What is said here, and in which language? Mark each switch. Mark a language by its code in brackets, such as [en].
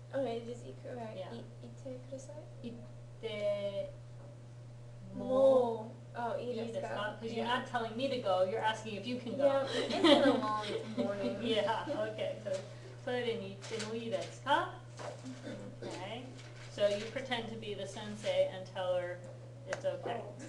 [en] Okay, just 行く、right. Yeah. [ja] 行ってください。行ってももういいですか？ [en] Because you're not telling me to go, you're asking if you can go. Yeah, it's been a long morning. Yeah, okay, so [ja] トイレに行ってもいいですか? [en] Okay, so you pretend to be the sensei and tell her it's okay.